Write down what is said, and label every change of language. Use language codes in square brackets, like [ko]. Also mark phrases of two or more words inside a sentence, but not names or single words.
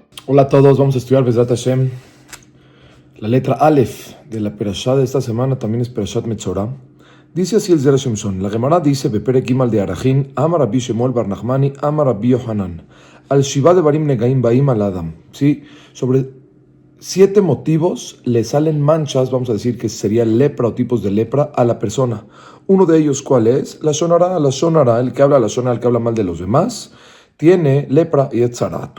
[es] Hola a todos, vamos a estudiar [he] בעזרת השם. [es] La letra Aleph de la Perashá de esta semana también es Perashat Metzorah. Dice así el Zera Shimshon. La Gemara dice, [he] בפרק ג' דערכין, אמר רבי שמואל בר נחמני, אמר רבי יוחנן. על שבעה דברים נגעים באים על האדם. [es] ¿Sí? Sobre 7 motivos le salen manchas, vamos a decir que sería lepra o tipos de lepra a la persona. Uno de ellos, ¿cuál es? [he] לשון הרע, [es] el que habla [he] לשון הרע, [es] el que habla mal de los demás, tiene lepra y etzarat.